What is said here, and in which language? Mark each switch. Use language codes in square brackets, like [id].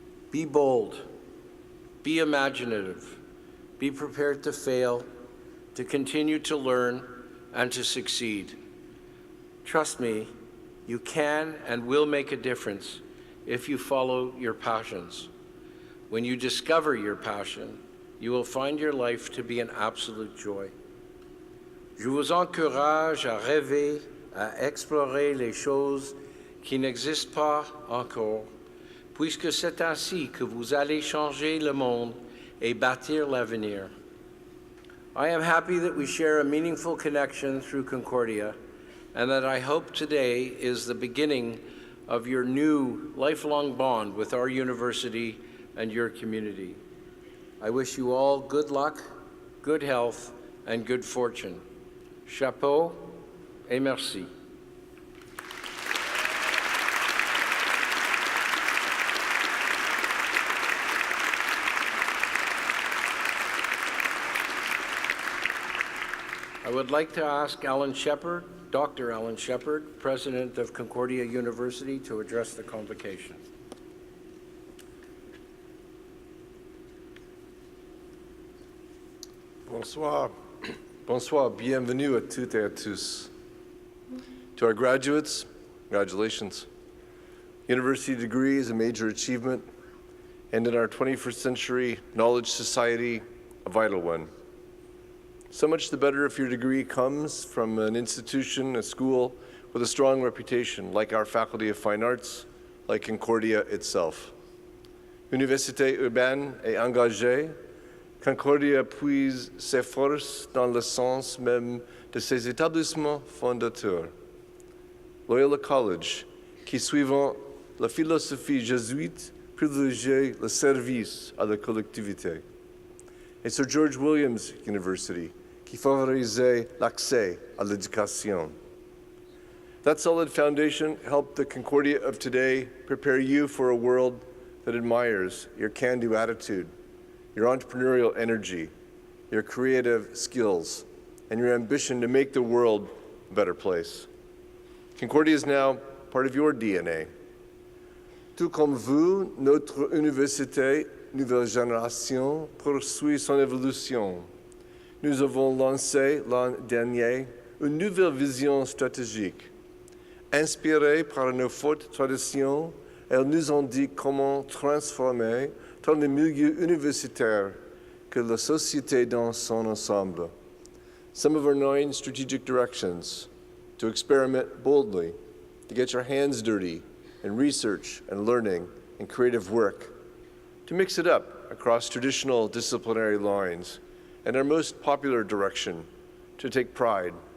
[en] Be bold, be imaginative, be prepared to fail, to continue to learn, and to succeed. Trust me, you can and will make a difference if you follow your passions. When you discover your passion, you will find your life to be an absolute joy. [fr] Je vous encourage à rêver, à explorer les choses qui n'existent pas encore, puisque c'est ainsi que vous allez changer le monde et bâtir l'avenir. [en] I am happy that we share a meaningful connection through Concordia, and that I hope today is the beginning of your new lifelong bond with our university and your community. I wish you all good luck, good health, and good fortune. [fr] Chapeau et merci. [en] I would like to ask Alan Shepard, Dr. Alan Shepard, President of Concordia University, to address the convocation. [fr] Bonsoir. Bonsoir. Bienvenue à toutes et à tous. [en] To our graduates, congratulations. University degree is a major achievement, and in our 21st century knowledge society, a vital one. So much the better if your degree comes from an institution, a school, with a strong reputation, like our Faculty of Fine Arts, like Concordia itself. [fr] Université urbaine et engagée, Concordia puise ses forces dans le sens même de ses établissements fondateurs. Loyola College, qui suivant la philosophie jésuite, privilégie le service à la collectivité. Et Sir George Williams University, qui favorisait l'accès à l'éducation. [en] That solid foundation helped the Concordia of today prepare you for a world that admires your can-do attitude, your entrepreneurial energy, your creative skills, and your ambition to make the world a better place. Concordia is now part of your DNA. [fr] Tout comme vous, notre université Nouvelle Génération poursuit son évolution. Nous avons lancé l'an dernier une nouvelle vision stratégique. Inspirée par nos fortes traditions, elle nous indique comment transformer tant le milieu universitaire que la société dans son ensemble. [en] Some of our 9 strategic directions: to experiment boldly, to get your hands dirty in research and learning and creative work, to mix it up across traditional disciplinary lines, and our most popular direction, to take pride.